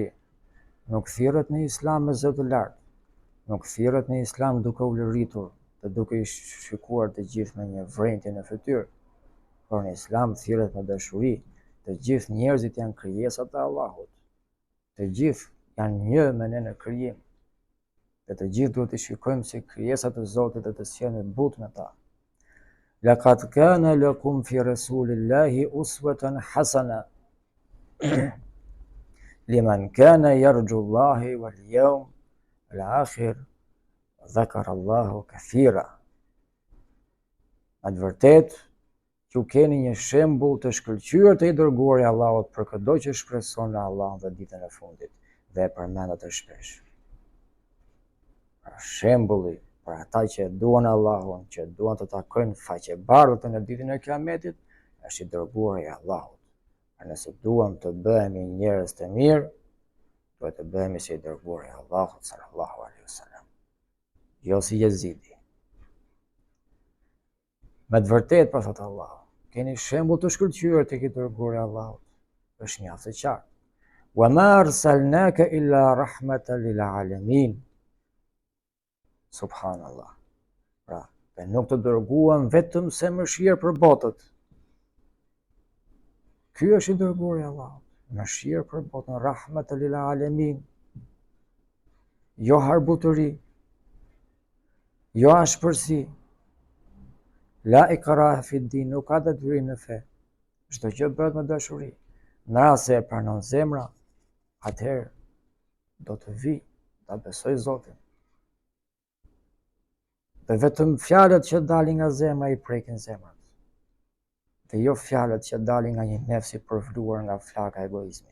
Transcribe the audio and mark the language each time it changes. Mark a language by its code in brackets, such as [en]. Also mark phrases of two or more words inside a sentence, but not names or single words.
[sq] Nuk thirret në Islam me zë të lartë, nuk thirret në Islam duke u lëritur dhe duke i shikuar të gjithë me një vrentje në fytyrë, por në Islam thirret me dashuri. Të gjithë njerëzit janë krijesa të Allahut, të gjithë janë një me ne në krijim, dhe të gjithë duhet të shikojmë si krijesa të Zotit dhe të sjellemi butë me ta. [ar] لقد كان لكم في رسول الله أسوة حسنة لمن كان يرجو الله واليوم الآخر ذكر الله كثيرا. [sq] Në të vërtetë që keni një shembull të shkëlqyer të i dërguari i Allahut për çdo që shpreson në Allah dhe ditën e fundit dhe e përmendet shpesh. Shembulli për ata që duan Allahun, që duan të takojnë faqebardhët në ditën e Kiametit, është i dërguari i Allahut. Nëse duam të bëhemi njerëz të mirë, duhet të bëhemi si i dërguari i Allahut [ar] صلى الله عليه وسلم, [sq] jo si Jezidi. Me të vërtetë, për thotë Allahu, keni shembull të shkëlqyer tek i dërguari i Allahut, është mjaft e qartë. [ar] وما أرسلناك إلا رحمة للعالمين. Subhanallah. [sq] Pra, ne nuk të dërguam vetëm se mëshirë për botët. Ky është i dërguari i Allahut, mëshirë për botën, [ar] رحمة للعالمين. [sq] Jo harbutëri, jo ashpërsi. [ar] لا إكراه في دين, [sq] nuk ka detyrim në fe. Çdo gjë bëhet me dashuri. Në rast se e pranon zemra, atëherë do të vi ta besoj Zotin. Dhe vetëm fjalët që dalin nga zemra i prekin zemrën. Dhe jo fjalët që dalin nga një nefs i përvluar nga flaka e egoizmit.